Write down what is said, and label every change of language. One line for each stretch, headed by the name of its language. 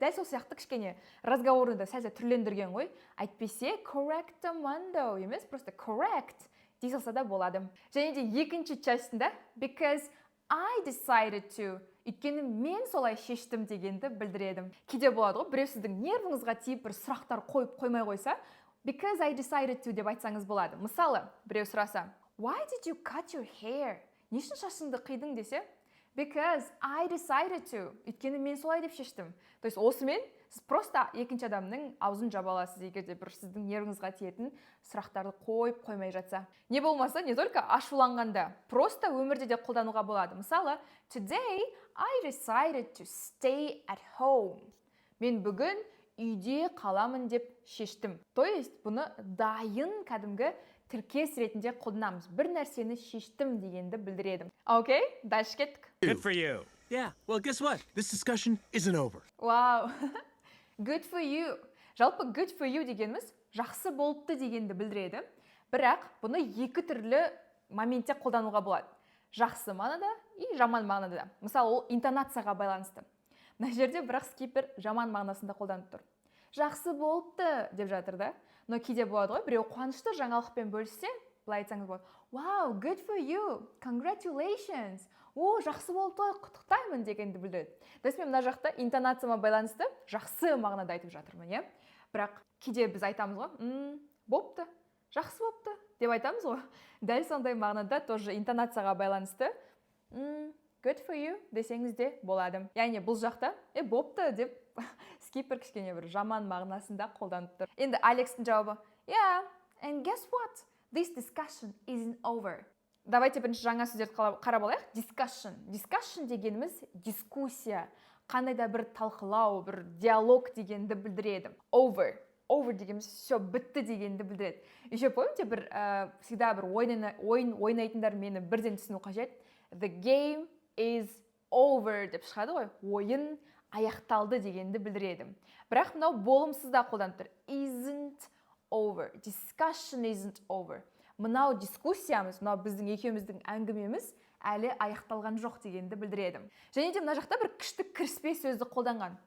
Kazakh: Дәл сол сияқты кішкене разговорында сәл түрлендірген ғой. Әйтпесе correctamundo емес,
Russian: просто
Kazakh: correct дей салса да болады. Және де екінші частында
English: because I decided to,
Kazakh: өйткені мен солай шештім дегенді білдіреді. Кейде болады ғой, біреу сіздің нервіңізға тиіп бір сұрақтар қойып қоймай қойса,
English: because I decided to
Kazakh: деп айтсаңыз болады.
English: Мысалы, біреу сұраса, why did you cut your hair?
Kazakh: Не үшін шашыңды қидың десе,
English: because I decided to,
Kazakh: өйткені мен солай деп шештім.
Russian: То есть
Kazakh: осымен сіз просто екінші адамның аузын жаба аласыз, егер де бір сіздің нервіңізға тиетін сұрақтарды қойып қоймай жатса. Не болмаса,
Russian: не только
Kazakh: ашуланғанда, просто өмірде де қолдануға болады.
English: Мысалы, today I decided to stay at home.
Kazakh: Мен бүгін үйде қаламын деп шештім. То есть бұны дайын кәдімгі тіркес ретінде қолданамыз. Бір нәрсені шештім дегенді білдіреді. Окей, дальше кеттік.
English: Good for you. Yeah, well, guess what? This discussion isn't over. Вау, good for you.
Kazakh: Жалпы good for you дегеніміз жақсы болыпты дегенді білдіреді. Бірақ бұны екі түрлі моментте қолдануға болады. Жақсы мағынада
Russian: и
Kazakh: жаман мағынада. Мысалы, ол интонацияға байланысты. Мына жерде бірақ скипер жаман мағынасында қолданып тұр. Жақсы болыпты деп жатыр да.
Russian: Но
Kazakh: кейде болады ғой, біреу қуанышты жаңалықпен бөліссе, былай айтсаңыз болады.
English: Wow, good for you. Congratulations.
Kazakh: О, жақсы болыпты, құттықтаймын дегенді білдіреді. Дәспен мына жақта интонацияма байланысты жақсы мағынада айтып жатырмын, иә? Бірақ кейде біз айтамыз ғой, болыпты, жақсы болыпты деп айтамыз ғой. Дәл сондай мағынада тоже интонацияға байланысты
English: good for you
Kazakh: десеңіз де болады. Яғни бұл жақта болыпты деп скипер кішкене бір жаман мағынасында қолданып тұр. Енді Алексің жауабы,
English: yeah, and guess what? This discussion isn't over.
Kazakh: Давайте бірінші жаңа сөздерді қарап алайық.
English: Discussion.
Kazakh: Discussion дегеніміз дискуссия. Қандай да бір талқылау, бір диалог дегенді білдіреді.
English: Over.
Kazakh: Over дегеніміз все бітті дегенді білдіреді.
Russian: Еще помните, всегда
Kazakh: бір ойын ойнайтындар мені бірден түсіну қажет.
English: The game is over деп шығады ғой.
Kazakh: Ойын аяқталды дегенді білдіреді. Бірақ мынау болымсызда қолданып тұр.
English: Isn't over. Discussion isn't over.
Kazakh: Мынау дискуссиямыз, мынау біздің екеуміздің әңгімеміз әлі аяқталған жоқ дегенді білдіреді. Және де мына жақта бір күшті кіріспе сөзді қолданған.